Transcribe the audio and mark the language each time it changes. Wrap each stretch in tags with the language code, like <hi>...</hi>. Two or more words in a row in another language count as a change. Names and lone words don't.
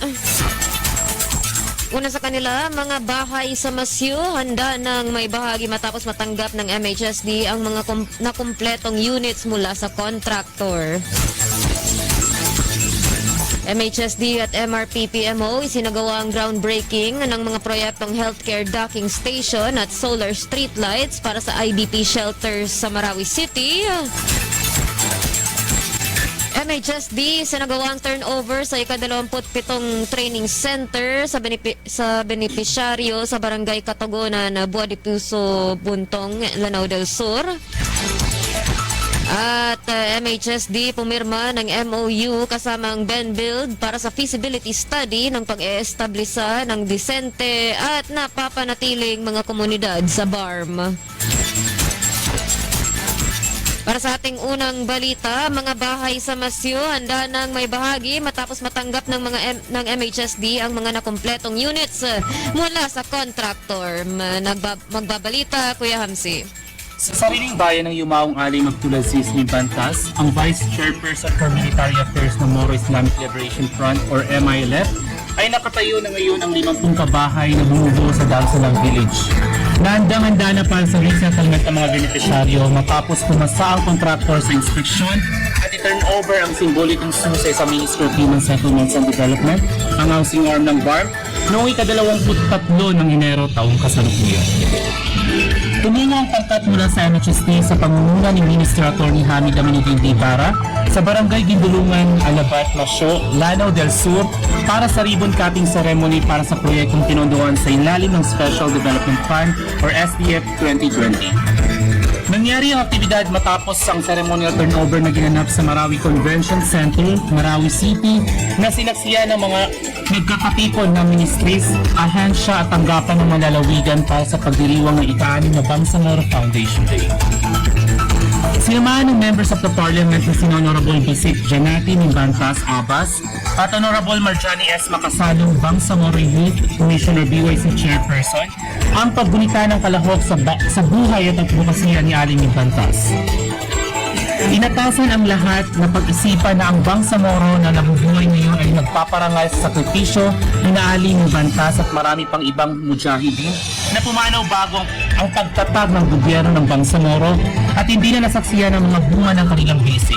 <tl>Una sa kanila, mga bahay sa Masyu handa ng may bahagi matapos matanggap ng MHSD ang mga nakumpletong units mula sa contractor. MHSD at MRPPMO isinagawa ang groundbreaking ng mga proyektong</tl> <en>healthcare docking station</en> <tl>at</tl> <en>solar street lights</en> <tl>para sa IDP shelters sa Marawi City. MHSD isinagawa ang turnover sa ika-27</tl> <en>training center</en> <tl>sa benepisyaryo sa Barangay Katagonan, Buwa de Puso, Buntong, Lanao del Sur. At MHSD pumirma ng MOU kasama ang BenBuild para sa</tl> <en>feasibility study</en> <tl>ng pag-e-establisa ng disente at napapanatiling mga komunidad sa BARM. Para sa ating unang balita, mga bahay sa Masyo handa nang may bahagi matapos matanggap ng ng MHSD ang mga nakumpletong units mula sa contractor. Magbabalita, Kuya Hamsi. Sa sariling bayan ng Yumaong Alay magtulad si Ismi Bantas, ang Vice Chairperson for Military Affairs ng Moro Islamic Liberation Front or MILF, ay nakatayo na ngayon ang 50 kabahay na bumubuo sa Dalsalang Village. Naandang-handa na para sa resettlement ng mga benepisyaryo matapos pumasa ang kontraktor sa inspeksyon at i-turn over ang simbolikong susay sa Ministry of Human Settlements and Development, ang housing arm ng BARM, noong ika-23 ng Enero taong kasalukuyan. Tumungo ang pangkat mula sa MHSD sa pangunguna ni Minister Atty. Hamid Aminuddin Ibarra sa Barangay Gindulungan, Alabat, Masyo, Lanao del Sur para sa</tl> <en>ribbon cutting ceremony</en> <tl>para sa proyektong pinondohan sa ilalim ng Special Development Fund or SDF 2020. Nangyari ang aktibidad matapos ang ceremonial turnover na ginanap sa Marawi Convention Center, Marawi City, na sinaksiyan ng mga nagkakatipon ng ministries, ahensya at tanggapan ng malalawigan para sa pagdiriwang ng ika-6 na Bangsamoro Foundation Day. Sinamahan ng</tl> <en>members of the parliament</en> <tl>na sina Honorable Bisik Janati Nimbantas Abbas at Honorable Marjani S. Makasalong Bangsamoro Youth Commissioner BYC Chairperson ang paggunita ng kalahok sa buhay at advokasya ni Aling Nimbantas. Inatasan ang lahat na pag-isipan na ang Bangsamoro na nabubuhay ngayon ay nagpaparangal sa sakripisyo ni Aling Nimbantas at marami pang ibang mujahidin na pumanaw bago ang pagtatag ng gobyerno ng Bangsamoro at hindi na nasaksiyan ang mga bunga ng kanilang bisig.</tl>